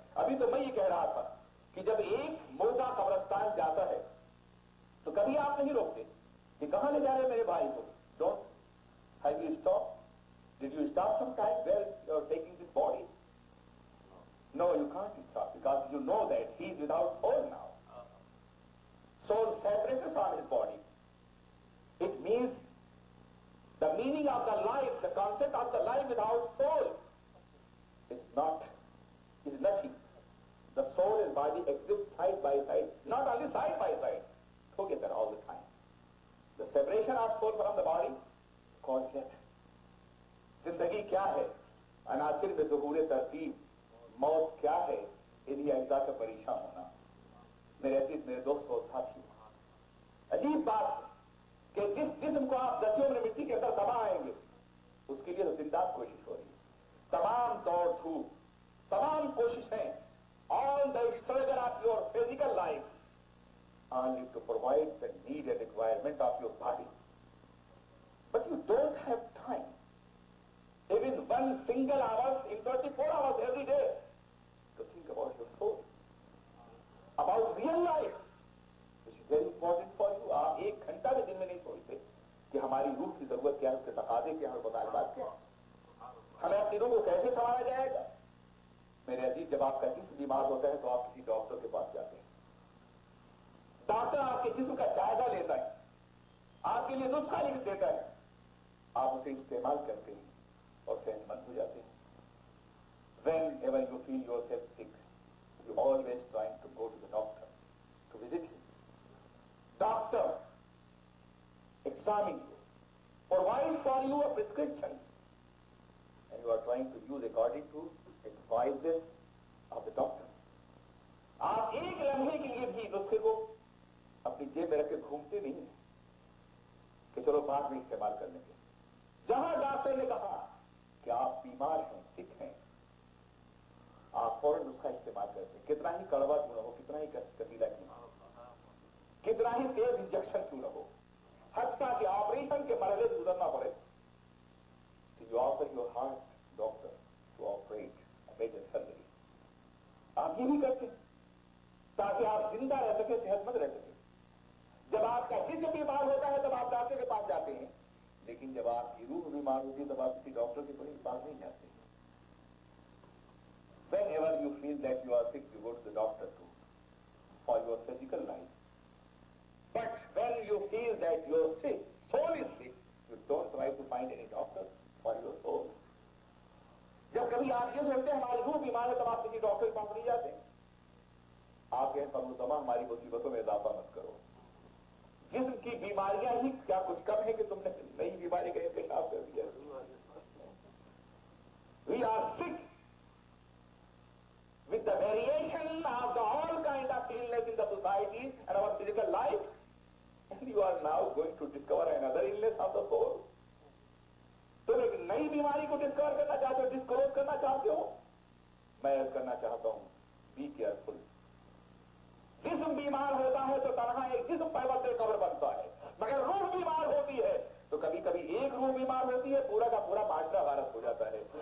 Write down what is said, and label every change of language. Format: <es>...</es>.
<hi>अभी तो मैं ये कह रहा था कि जब एक मुर्दा कब्रिस्तान जाता है तो कभी आप नहीं रोकते कि कहां ले जा रहे मेरे भाई को।</hi> <en>Don't have you stop, did you stop some time where you are taking this body? No, you can't stop because you know that he is without soul now. Soul separated from his body. It means the meaning of the life, the concept of the life without soul is nothing. The soul and body exist side by side, not only side by side, together all the time. The separation of soul from the body called death.</en> <hi>जिंदगी क्या है? अनासिर में ज़ुहूर तरतीब। मौत क्या है? इन्हीं अज्जा का परेशान होना। मेरे अजीज, मेरे दोस्त और साथी, अजीब बात है कि जिस जिस्म को आप 10 उम्र मिट्टी के अंदर दबा आएंगे उसके लिए तो जिंदा कोशिश हो रही है। तमाम दौड़ धूप, तमाम कोशिशें,</hi> <en>all the struggle of your physical life only to provide the need and requirement of your body. But you don't have time, even one single hour in 24 hours every day, to think about your soul, about real life, which is very important for you.</en> <hi>आप एक घंटा भी दिन में नहीं सोचते कि हमारी रूह की जरूरत क्या है, उसके तकाजे क्या है और मुतालबात क्या है, हमें अपनी रूह को कैसे संभाला जाएगा। मेरे अजीज, जब आपका जिस्म बीमार होता है तो आप किसी डॉक्टर के पास जाते हैं। डॉक्टर आपके जिस्म का जायजा लेता है, आपके लिए नुस्खा लिख देता है, आप उसे इस्तेमाल करते हैं और सेहतमंद हो जाते हैं।</hi> <en>Whenever you feel yourself sick, you always trying to go to the doctor to visit him. Doctor examine you, provide for you a prescription, and you are trying to use according to advices of the doctor.</en> <hi>आप एक लम्हे के लिए भी नुस्खे को अपनी जेब में रख के घूमते नहीं है कि चलो बाद में इस्तेमाल कर लेंगे। जहां डॉक्टर ने कहा कि आप बीमार हैं, सिक हैं, आप फौरन उसका इस्तेमाल करते हैं। कितना ही कड़वा क्यों न हो, कितना ही कसीदा क्यों न हो, कितना ही तेज इंजेक्शन क्यों न हो, हत्ता कि ऑपरेशन के मरहले से गुजरना पड़े,</hi> <en>You offer your heart doctor to operate major surgery.</en> <hi>आप ये भी करते हैं ताकि आप जिंदा रह सके, सेहतमंद रह सके। जब आपका जिस्म बीमार होता है तब आप डॉक्टर के पास जाते हैं, लेकिन जब आपकी रूह बीमार होती है तब आप किसी डॉक्टर के पास नहीं जाते।</hi> <en>Whenever you feel that you are sick, you go to the doctor too for your physical life. But when you feel that your sick, soul is sick, you don't try to find any doctor for your soul.</en> <hi>जब कभी आप ये सोचते हैं हमारी रूह बीमार है तब आप किसी डॉक्टर के पास नहीं जाते। आप कहें परमुतमा हमारी मुसीबतों में इजाफा मत करो। जिस्म की बीमारियां ही क्या कुछ कम है कि तुमने नई बीमारी का इंतजाम कर दिया।</hi> <en>We are sick with the variation of the all kind of illness in the society and our physical life, and you are now going to discover another illness of the soul.</en> <hi>तुम एक नई बीमारी को discover करना चाहते हो, disclose करना चाहते हो? मैं करना चाहता हूं,</hi> <en>Be careful.</en> <hi>जिस्म बीमार होता है तो तनहा एक जिस्म पैवत कब्र बनता है, मगर रूह बीमार होती है तो कभी कभी एक रूह बीमार होती है, पूरा का पूरा माशरा गारत हो जाता है।</hi>